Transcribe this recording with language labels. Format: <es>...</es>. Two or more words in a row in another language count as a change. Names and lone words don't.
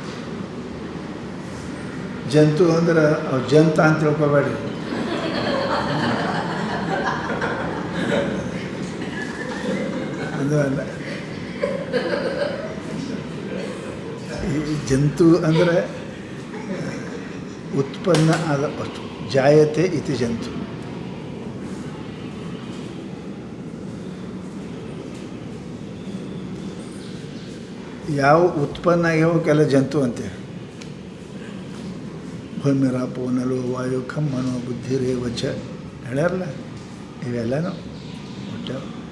<kn>ಜಂತು ಅಂದ್ರೆ ಅವು ಜಂತ ಅಂತ ತಿಳ್ಕೊಬೇಡ್ರಿ. ಅದು ಅಲ್ಲ. ಈ ಜಂತು ಅಂದರೆ ಉತ್ಪನ್ನ ಆದ ವಸ್ತು.</kn> <sa>ಜಾಯತೆ ಇತಿ ಜಂತು.</sa> <kn>ಯಾವ ಉತ್ಪನ್ನ ಆಗ್ಯಾವಕ್ಕೆಲ್ಲ ಜಂತು ಅಂತೇಳಿ.</kn> <sa>ಭೂಮಿರಾಪೋ ನಲೋ ವಾಯು ಖಂ ಮನೋ ಬುದ್ಧಿ ರೇವಚ</sa> <kn>ಹೇಳ್ಯಾರಲ್ಲ, ಇವೆಲ್ಲನೂ ಹುಟ್ಟ್ಯಾವ.</kn>